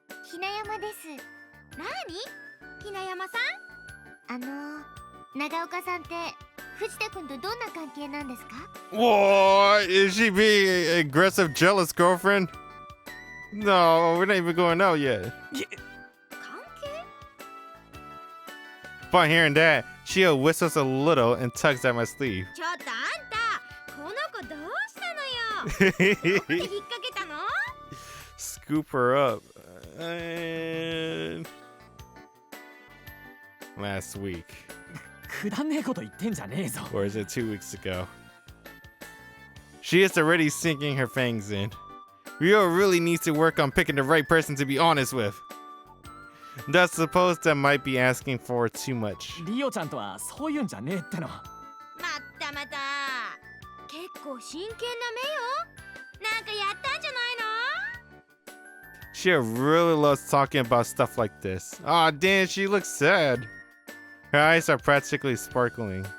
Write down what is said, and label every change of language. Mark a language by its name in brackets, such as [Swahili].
[Japanese] ひなやまです。なに？ひなやまさん？長岡さんって藤田君とどんな関係なんですか？ [English] Whoa, is she being an aggressive, jealous girlfriend? No, we're not even going out yet. [Japanese] 関係？ [English] Upon hearing that, Shiho whistles a little and tugs at my sleeve. [Japanese] ちょっとあんた、この子どうしたのよ。どこで引っ掛けたの？ [English] Scoop her up. And last week, [Japanese] くだんねえこと言ってんじゃねえぞ。 [English] or is it 2 weeks ago? She is already sinking her fangs in. Rio really needs to work on picking the right person to be honest with. That's suppose that might be asking for too much. [Japanese] リオちゃんとはそういうんじゃねえっての。まったまた結構真剣な目よ。なんかやったんじゃないの？ [English] She really loves talking about stuff like this. Aw, damn, she looks sad. Her eyes are practically sparkling.